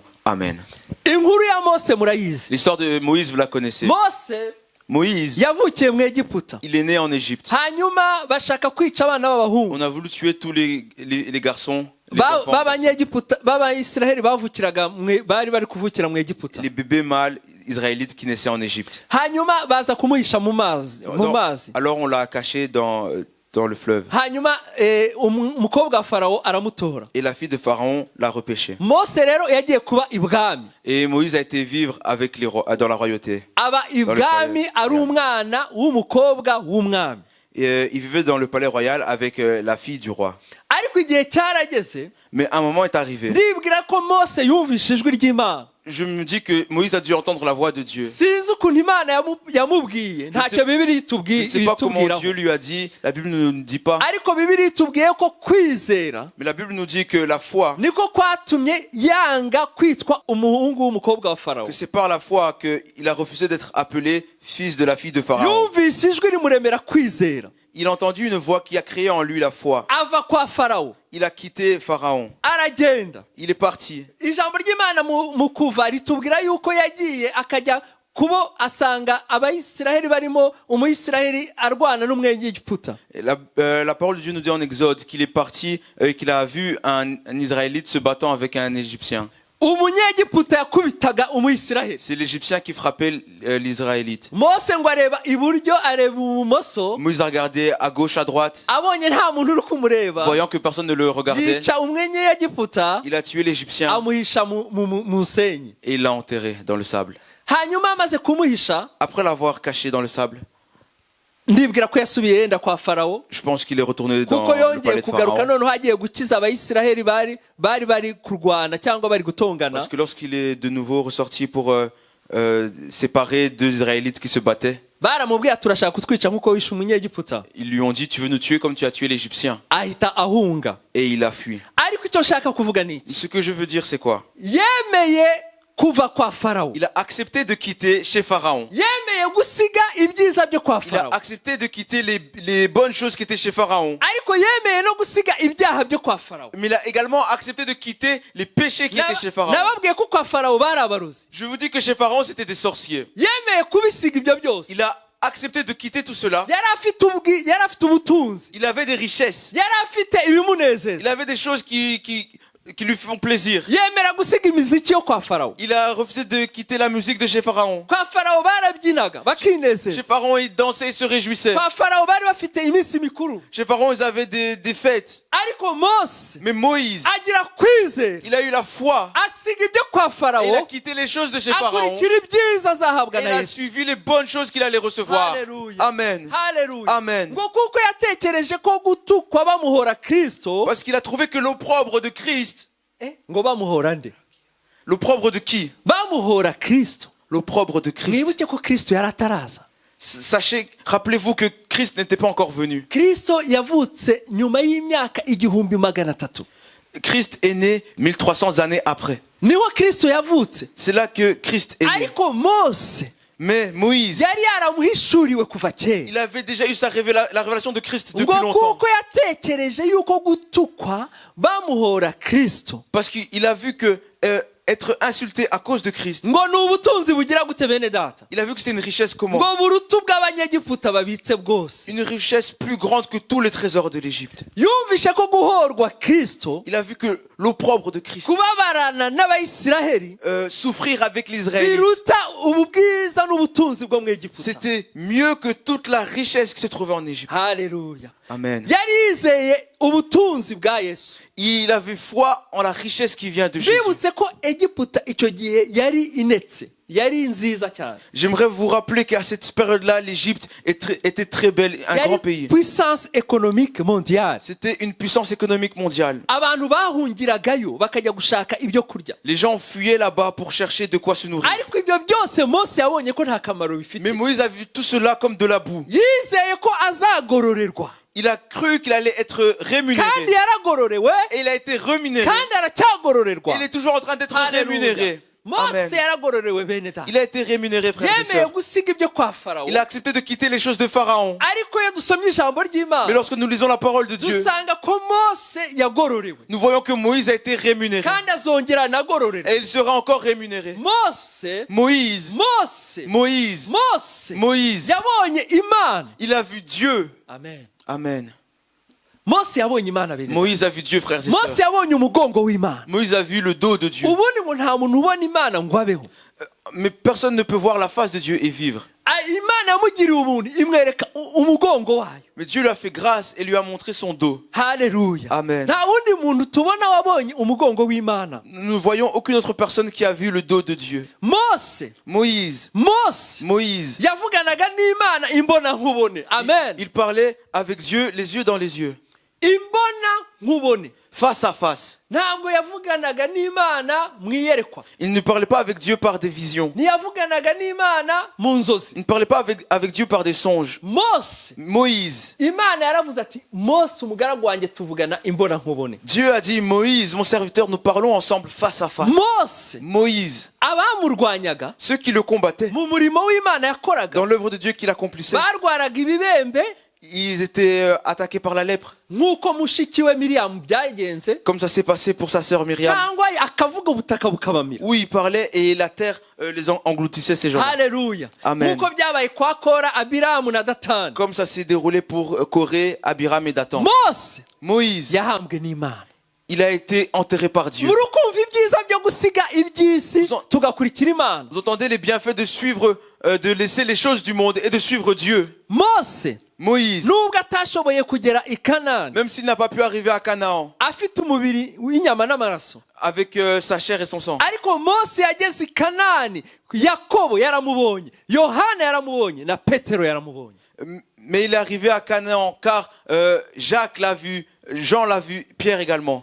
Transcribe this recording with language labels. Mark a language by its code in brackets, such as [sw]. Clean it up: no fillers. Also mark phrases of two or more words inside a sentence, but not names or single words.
[rw] Amen. inkuru ya mose murayizi. [fr] L'histoire de Moïse, vous la connaissez. Moïse, [rw] yavukiye mu Egiputa [fr] il est né en Égypte. [rw] hanyuma bashaka kwica abana b'abahungu [fr] On a voulu tuer tous les garçons, les enfants, [rw] b'abanyegiputa b'abayisiraheli bavukiraga bari bari kuvukira mu Egiputa [fr] les bébés mâles israélites qui naissaient en Égypte. [rw] hanyuma baza kumuhisha mu mazi [fr] Alors on l'a caché dans le fleuve. [rw] hanyuma umukobwa wa farawo aramutora [fr] Et la fille de Pharaon l'a repêché. [rw] mose rero yagiye kuba ibwami [fr] Et Moïse a été vivre avec dans la royauté. [rw] aba ibwami ari umwana w'umukobwa w'umwami. [fr] Et il vivait dans le palais royal avec la fille du roi. [rw] ariko igihe cyarageze [fr] Mais un moment est arrivé. [rw] ndibwira ko mose yumvise ijwi ry'imana. [fr] Je me dis que Moïse a dû entendre la voix de Dieu. [rw] sinzi ukuntu imana yamubwiye ntacyo bibiri [fr] Je ne sais pas comment Dieu lui a dit. La Bible ne nous dit pas. [rw] ariko bibiri itubwiye ko kwizera [fr] Mais la Bible nous dit que la foi, [rw] niko kwatumye yanga kwitwa umuhungu w'umukobwa wa farawo. [fr] que c'est par la foi qu'il a refusé d'être appelé fils de la fille de Pharaon. [rw] yumvise ijwi rimuremera kwizera [fr] Il a entendu une voix qui a créé en lui la foi. [rw] ava kwa farawo [fr] Il a quitté Pharaon. [rw] aragenda. [fr] Il est parti. [rw] ijambo ry'imana mu kuva ritubwira yuko yagiye akajya kubo asanga abayisiraheli barimo umuyisiraheli arwana n'umwegiputa. [fr] Et la parole de Dieu nous dit en Exode qu'il est parti et qu'il a vu un Israélite se battant avec un Égyptien. [rw] umunyegiputa yakubitaga umuyisiraheli. [fr] C'est l'Égyptien qui frappait l'Israélite. [rw] mose ngo areba iburyo areba ibumoso [fr] Moïse a regardé à gauche, à droite, [rw] abonye nta muntu uri kumureba [fr] voyant que personne ne le regardait. [rw] yica umwenyegiputa [fr] Il a tué l'Égyptien [rw] amuhisha mu musenyi. [fr] et il l'a enterré dans le sable. [rw] hanyuma amaze kumuhisha [fr] Après l'avoir caché dans le sable, [rw] ndibwira ko yasubiye yenda kwa farawo [fr] je pense qu'il est retourné dans [rw] kuko [fr] le [rw] yongeye [fr] palais de [rw] kugaruka [fr] Pharaon. [rw] noneho agiye gukiza abayisiraheli bari kurwana cyangwa bari gutongana. [fr] Parce que lorsqu'il est de nouveau ressorti pour séparer deux Israélites qui se battaient, [rw] baramubwiye turashaka kutwica nk'uko wishe umunyegiputa. [fr] ils lui ont dit tu veux nous tuer comme tu as tué l'Égyptien. [rw] ahita ahunga. [fr] Et il a fui. [rw] ariko icyo nshaka kuvuga ni iki? [fr] Ce que je veux dire c'est quoi? [rw] yemeye kuva kwa farawo [fr] Il a accepté de quitter chez Pharaon. [rw] yemeye gusiga ibyiza byo kwa [fr] Il a [rw] farawo [fr] accepté de quitter les bonnes choses qui étaient chez Pharaon. [rw] ariko yemeye no gusiga ibyaha byo kwa farawo [fr] Mais il a également accepté de quitter les péchés qui étaient chez Pharaon. [rw] nababwiye ko kwa farawo bari abarozi [fr] Je vous dis que chez Pharaon, c'était des sorciers. [rw] yemeye kubisiga ibyo byose [fr] Il a accepté de quitter tout cela. [rw] yari afite ubutunzi [fr] Il avait des richesses. [rw] yari afite ibimunezeza [fr] Il avait des choses qui lui font plaisir. [rw] yemera gusiga imiziki yo kwa farawo [fr] Il a refusé de quitter la musique de chez Pharaon. [rw] kwa farawo barabyinaga [fr] Chez [rw] bakinezeza [fr] Pharaon, ils dansaient et se réjouissaient. [rw] kwa farawo bari bafite iminsi mikuru [fr] Chez Pharaon, ils avaient des fêtes. [rw] ariko mose [fr] Mais Moïse, [rw] agira kwizera [fr] il a eu la foi. [rw] asiga ibyo kwa [fr] Et il a [rw] farawo [fr] quitté les choses de chez Pharaon. [rw] akurikira ibyiza azahabwa [fr] Et [rw] na [fr] il a [rw] yesu [fr] suivi les bonnes choses qu'il allait recevoir. [rw] Hallelujah. [fr] Amen. [rw] haleluya [fr] Amen. [rw] ngo kuko yatekereje ko gutukwa bamuhora kristo [fr] Parce qu'il a trouvé que l'opprobre de Christ, [rw] ngo bamuhora nde [fr] l'opprobre de qui? [rw] bamuhora kristo [fr] L'opprobre de Christ. [rw] mwibuke ko kristo yari ataraza [fr] Sachez, rappelez-vous que Christ n'était pas encore venu. [rw] kristo yavutse nyuma y'imyaka 1300 [fr] Christ est né 1300 années après. [rw] niho kristo yavutse [fr] C'est là que Christ est né. [rw] ariko mose [fr] Mais Moïse, [rw] yari yaramuhishuriwe kuva kera [fr] il avait déjà eu la révélation de Christ depuis [rw] ngo [fr] longtemps. [rw] kuko yatekereje yuko gutukwa bamuhora kristo [fr] Parce qu'il a vu que être insulté à cause de Christ, [rw] ngo ni ubutunzi bugira gute bene data [fr] il a vu que c'était une richesse comment? [rw] ngo buruta ubw'abanyegiputa babitse bwose [fr] Une richesse plus grande que tous les trésors de l'Égypte. [rw] yumvishe ko guhorwa kristo [fr] Il a vu que l'opprobre de Christ, [rw] kubabarana n'abayisiraheli [fr] souffrir avec les Israélites, [rw] biruta ubu bwiza n'ubutunzi bwo mu egiputa [fr] c'était mieux que toute la richesse qui se trouvait en Égypte. [rw] haleluya [fr] Amen. [rw] yari yizeye ubutunzi bwa yesu [fr] Il avait foi en la richesse qui vient de Jésus. [rw] bibutse ko egiputa icyo gihe yari inetse yari nziza cyane [fr] J'aimerais vous rappeler qu'à cette période-là, l'Égypte était très belle, un grand [rw] yari [fr] pays. puissance économique mondiale C'était une puissance économique mondiale. [rw] abantu bahungiragayo bakajya gushaka ibyo kurya [fr] Les gens fuyaient là-bas pour chercher de quoi se nourrir. [rw] ariko ibyo byose mose yabonye ko nta kamaro bifite [fr] Mais Moïse a vu tout cela comme de la boue. [rw] yizeye ko azagororerwa [fr] Il a cru qu'il allait être rémunéré. [rw] kandi yaragororewe [fr] Et il a été rémunéré. [rw] kandi aracyagororerwa [fr] Il est toujours en train d'être [rw] Hallelujah. [fr] rémunéré. [rw] mose [fr] Amen. [rw] yaragororewe bene data [fr] Il a été rémunéré, frères et [rw] yemeye [fr] sœurs. [rw] gusiga ibyo kwa farawo [fr] Il a accepté de quitter les choses de Pharaon. [rw] ariko iyo dusomye ijambo [fr] Mais [rw] ry'imana [fr] lorsque nous lisons la parole de Dieu, [rw] dusanga ko mose yagororewe [fr] nous voyons que Moïse a été rémunéré. [rw] kandi azongera anagororerwa [fr] Et il sera encore rémunéré. [rw] mose [fr] Moïse, [rw] mose [fr] Moïse, [rw] mose [fr] Moïse, [rw] yabonye imana [fr] il a vu Dieu. [rw] amen [fr] Amen. [rw] mose yabonye imana bene [fr] Moïse a vu Dieu, frères et [rw] mose [fr] sœurs. [rw] yabonye umugongo w'imana [fr] Moïse a vu le dos de Dieu. [rw] ubundi ngo nta muntu ubona imana ngo abeho [fr] Mais personne ne peut voir la face de Dieu et vivre. [rw] imana yamugiriye ubuntu imwereka umugongo wayo [fr] Mais Dieu lui a fait grâce et lui a montré son dos. [rw] haleluya [fr] Amen. [rw] nta wundi muntu tubona wabonye umugongo w'imana [fr] Nous ne voyons aucune autre personne qui a vu le dos de Dieu. [rw] mose [fr] Moïse, [rw] mose [fr] Moïse, [rw] yavuganaga n'imana imbona nkubone amen [fr] il parlait avec Dieu les yeux dans les yeux, [rw] imbona nkubone [fr] face à face. [rw] ntabwo yavuganaga n'imana mu iyerekwa [fr] Il ne parlait pas avec Dieu par des visions. [rw] ntiyavuganaga n'imana mu nzozi [fr] Il ne parlait pas avec Dieu par des songes. [rw] mose [fr] Moïse, [rw] imana yaravuze ati mose umugaragu wanjye tuvugana imbona nkubone [fr] Dieu a dit, Moïse, mon serviteur, nous parlons ensemble face à face. [rw] mose [fr] Moïse, [rw] abamurwanyaga [fr] ceux qui le combattaient [rw] mu murimo w'imana yakoraga [fr] dans l'œuvre de Dieu qu'il accomplissait, [rw] barwaraga ibibembe [fr] ils étaient attaqués par la lèpre, [rw] nk'uko mushiki we miriyamu byagenze [fr] comme ça s'est passé pour sa sœur Myriam. [rw] cyangwa akavuga ubutaka bukabamira [fr] Oui, il parlait et la terre les engloutissait, ces gens. [rw] haleluya [fr] Amen. [rw] nk'uko byabaye kwa kora abiramu na datani [fr] Comme ça s'est déroulé pour Corée, Abiram et Dathan. [rw] mose [fr] Moïse, [rw] yahambwe n'imana [fr] il a été enterré par Dieu. [rw] muri ukumva ibyiza byo gusiga iby'isi [fr] Vous en- [rw] tugakurikira imana [fr] Vous entendez les bienfaits de suivre, de laisser les choses du monde et de suivre Dieu. [rw] mose [fr] Moïse, [rw] nubwo atashoboye kugera i kanani [fr] même s'il n'a pas pu arriver à Canaan [rw] afite umubiri w'inyama n'amaraso [fr] avec sa chair et son sang, [rw] ariko mose yageze i kanani yakobo yaramubonye yohana yaramubonye na petero yaramubonye [fr] mais il est arrivé à Canaan car Jacques l'a vu, Jean l'a vu, Pierre également.